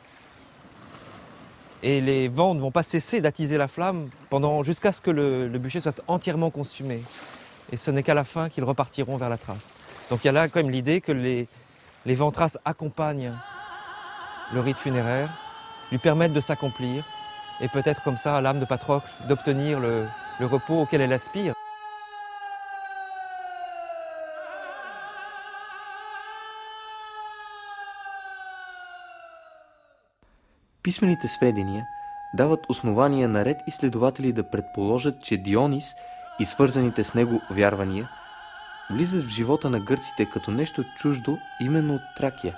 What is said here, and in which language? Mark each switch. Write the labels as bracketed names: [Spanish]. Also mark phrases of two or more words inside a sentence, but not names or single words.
[French] Et les vents ne vont pas cesser d'attiser la flamme jusqu'à ce que le bûcher soit entièrement consumé. Et ce n'est qu'à la fin qu'ils repartiront vers la Thrace. Donc il y a là quand même l'idée que les vents Thraces accompagnent le rite funéraire, lui permettent de s'accomplir, et peut-être comme ça à l'âme de Patrocle d'obtenir le repos auquel elle aspire. [Bulgarian] Писмените сведения дават основания на ред изследователи да предположат, че Дионис и свързаните с него вярвания влизат в живота на гърците като нещо чуждо именно от Тракия.